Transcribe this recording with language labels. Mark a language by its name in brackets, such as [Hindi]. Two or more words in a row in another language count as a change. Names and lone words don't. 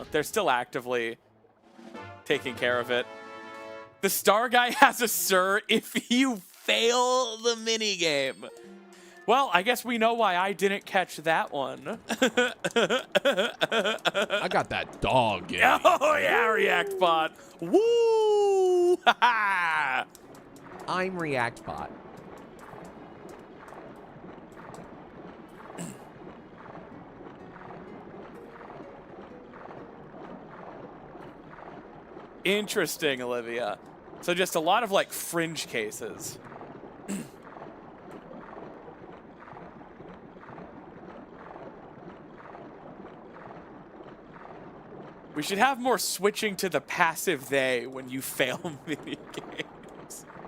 [English] They're still actively taking care of it. The star guy has a sir if you fail the minigame. Well, I guess we know why I didn't catch that one. I got that dog game. Oh, yeah, React Bot. Woo! Ha-ha! I'm ReactBot. Interesting, Olivia. So just a lot of, like, fringe cases. We should have more switching to the passive they when you fail mini games.